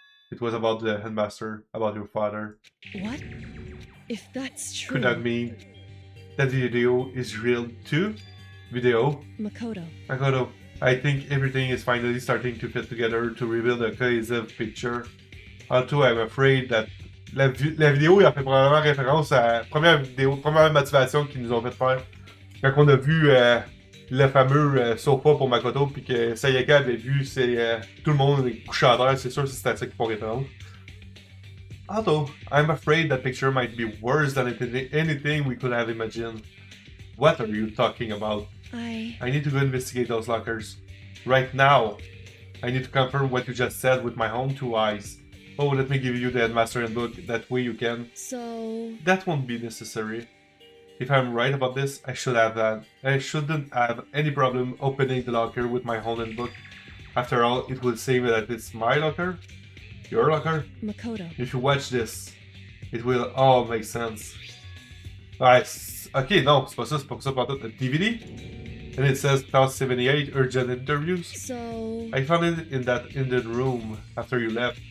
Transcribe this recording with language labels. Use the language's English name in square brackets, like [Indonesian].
[English] It was about the headmaster, about your father. What? If that's true... Could that mean that the video is real too? Video? Makoto, I think everything is finally starting to fit together to reveal a cohesive picture. Although I'm afraid that [French] la vidéo a fait probablement référence à la première motivation qu'ils nous ont fait faire. Quand on a vu le fameux sofa pour Makoto, puis que Sayaka avait vu tout le monde couché à terre, c'est sûr que c'est à ça qu'ils font référence. [English] Although, I'm afraid that picture might be worse than anything we could have imagined. What are you talking about? I need to go investigate those lockers. Right now. I need to confirm what you just said with my own two eyes. Oh, let me give you the headmaster handbook, that way you can. So... That won't be necessary. If I'm right about this, I shouldn't have any problem opening the locker with my own handbook. After all, it will say that it's my locker. Your locker? Makoto. If you watch this, it will all make sense. [French] Ok, non, c'est pas ça pantoute. [English] The DVD? And it says 1078 urgent interviews. So... I found it in the room after you left.